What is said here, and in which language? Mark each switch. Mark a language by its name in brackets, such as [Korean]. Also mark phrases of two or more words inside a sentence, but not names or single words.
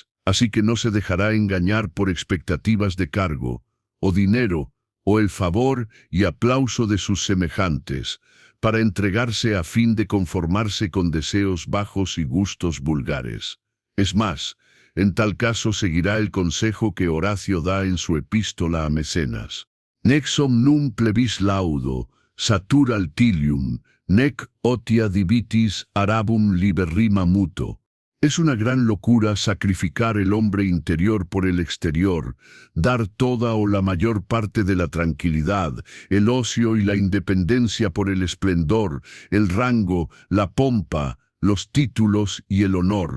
[Spanish] Así que no se dejará engañar por expectativas de cargo, o dinero, o el favor y aplauso de sus semejantes, para entregarse a fin de conformarse con deseos bajos y gustos vulgares. Es más, en tal caso seguirá el consejo que Horacio da en su epístola a Mecenas. [Latin] Nec somnum plebis laudo, satura altilium, nec otia divitis arabum liberrima muto. [Spanish] Es una gran locura sacrificar el hombre interior por el exterior, dar toda o la mayor parte de la tranquilidad, el ocio y la independencia por el esplendor, el rango, la pompa, los títulos y el honor.